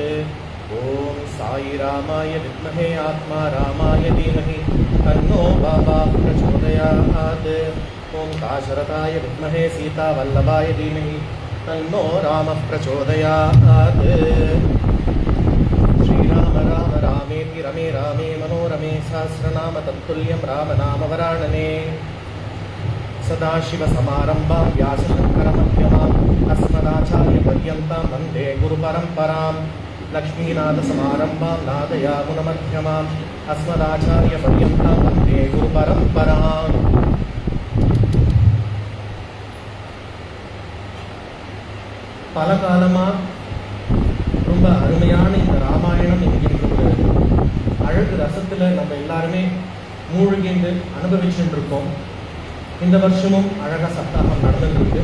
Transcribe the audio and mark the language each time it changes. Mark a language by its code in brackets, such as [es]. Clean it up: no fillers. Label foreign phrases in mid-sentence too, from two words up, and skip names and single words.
[sa] ओम् साई रामाय विद्महे आत्मा रामाय धीमहि तन्नो बाबा प्रचोदयात्. ओम् दाशरथाय विद्महे सीता वल्लभाय धीमहि तन्नो रामः प्रचोदयात्. श्रीराम राम रामेति रमे रामे मनोरमे सहस्रनाम तत्तुल्यं रामनामवरानने. सदाशिवसमारम्भां व्यासशङ्करमध्यमाम् अस्मदाचार्यपर्यन्तां वन्दे गुरुपरम्परां. लक्ष्मीनाथसमारम्भां नादयामुनमध्यमाम् अस्मदाचार्यपर्यन्तां वन्दे गुरुपरम्पराम्. [ta] பல காலமாக ரொம்ப அருமையான இந்த ராமாயணம் என்கின்ற ஒரு அழகு ரசத்தில் நம்ம எல்லாருமே மூழ்கின்று அனுபவிச்சுட்டு இருக்கோம். இந்த வருஷமும் அழகாக சப்தாகம் நடந்துருக்கு.